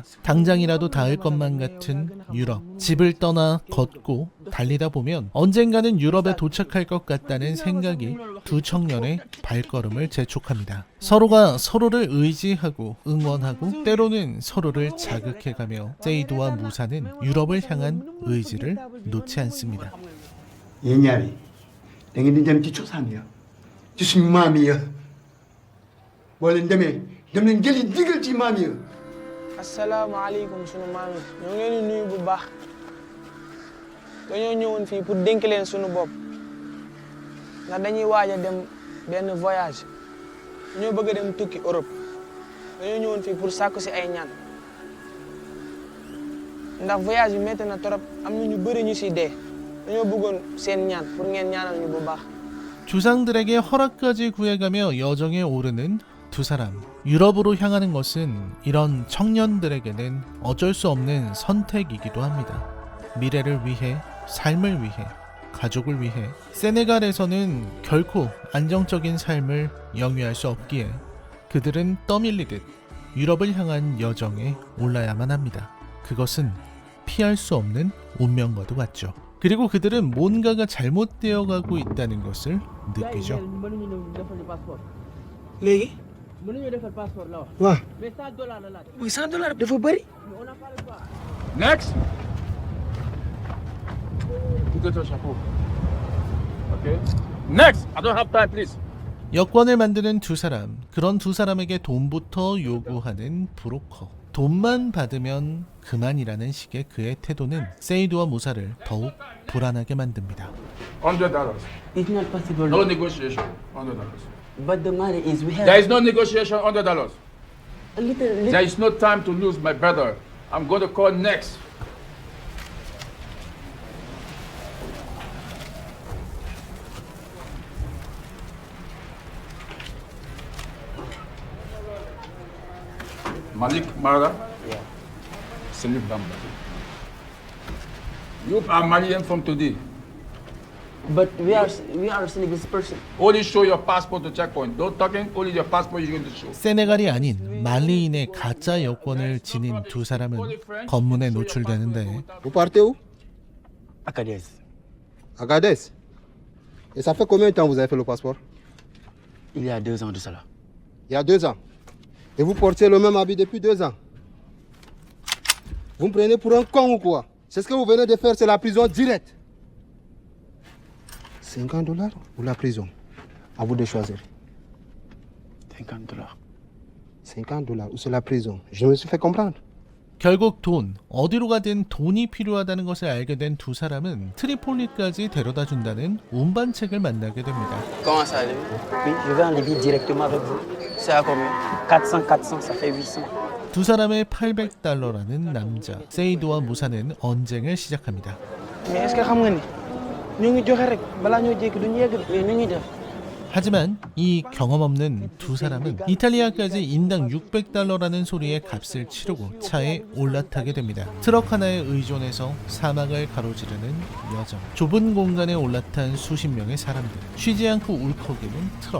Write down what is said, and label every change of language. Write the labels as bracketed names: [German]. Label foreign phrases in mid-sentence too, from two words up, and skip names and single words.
[Korean] 당장이라도 닿을 것만 같은 유럽. 집을 떠나 걷고 달리다 보면 언젠가는 유럽에 도착할 것 같다는 생각이 두 청년의 발걸음을 재촉합니다. 서로가 서로를 의지하고 응원하고 때로는 서로를 자극해가며 세이도와 무사는 유럽을 향한 의지를 놓지 않습니다. [Wolof] yéen ñaar yi da ngeen di dem ci cosaan ya ci suñu maam ya boo leen demee dem leen jëli digal ci maam ya. asalaamaaleykum sunu maam yi ñoo ngi leen di nuyu bu baax dañoo ñëwoon fii pour dénk leen sunu bopp ndax dañuy waaj a dem benn voyage dañoo bëgg a dem tukki Europe dañoo ñëwoon fii pour sàkku si ay ñaan ndax voyage bi métti na trop am na ñu bëri ñu si dee dañoo bëggoon seen ñaan pour ngeen ñaanal ñu bu baax. [Korean] 조상들에게 허락까지 구해가며 여정에 오르는 두 사람. 유럽으로 향하는 것은 이런 청년들에게는 어쩔 수 없는 선택이기도 합니다. 미래를 위해, 삶을 위해, 가족을 위해 세네갈에서는 결코 안정적인 삶을 영위할 수 없기에 그들은 떠밀리듯 유럽을 향한 여정에 올라야만 합니다. 그것은 피할 수 없는 운명과도 같죠. 그리고 그들은 뭔가가 잘못되어 가고 있다는 것을 느끼죠. [Wolof] léegi. mënuñu defal passeport la wax. waaw. mais $100 la laaj. muy $100 dafa bëri. [English] Next. You get your chapeau. Okay. Next. I don't have time, please. [Korean] 여권을 만드는 두 사람. 그런 두 사람에게 돈부터 요구하는 브로커. 돈만 받으면 그만이라는 식의 그의 태도는 세이도와 무사를 더욱 불안하게 만듭니다. [English] $100. It's not possible. No negotiation. $100. But the money is we have There is no negotiation. $100. a little. There is no time to lose, my brother. I'm going to call next. Malik Mara. Yeah. Salif Bamba. You are Malian from today. But we are Senegalese person. Only show your passport to checkpoint. Don't talking. Only your passport you're going to show. [Korean] 세네갈이 아닌 말리인의 가짜 여권을 지닌 두 사람은 검문에 노출되는데 [French] Vous partez où? Agadez. Agadez. Et ça fait combien de temps vous avez fait le passeport? Il y a 2 ans de cela. Il y a 2 ans. Et vous portez le même habit depuis 2 ans. Vous me prenez pour un con ou quoi? C'est ce que vous venez de faire, c'est la prison directe. $50 ou la prison? À vous de choisir. $50. $50 ou c'est la prison? Je me suis fait comprendre. [Korean] 결국 돈, 어디로 가든 돈이 필요하다는 것을 알게 된 두 사람은 트리폴리까지 데려다 준다는 운반책을 만나게 됩니다. [French] Comment ça, Libye? Oui, je vais en Libye directement avec vous. C'est à combien? 400, ça fait 800. [Korean] 두 사람의 $800라는 남자, 세이도와 무사는 언쟁을 시작합니다. [French] mais est-ce que [Wolof] xam nga ni ñu ngi joxe rek balaa ñoo jékki duñu yegg. Mais nu ñuy def? [Korean] 하지만 이 경험 없는 두 사람은 이탈리아까지 인당 $600라는 소리의 값을 치르고 차에 올라타게 됩니다. 트럭 하나에 의존해서 사막을 가로지르는 여정. 좁은 공간에 올라탄 수십 명의 사람들. 쉬지 않고 울컥이는 트럭.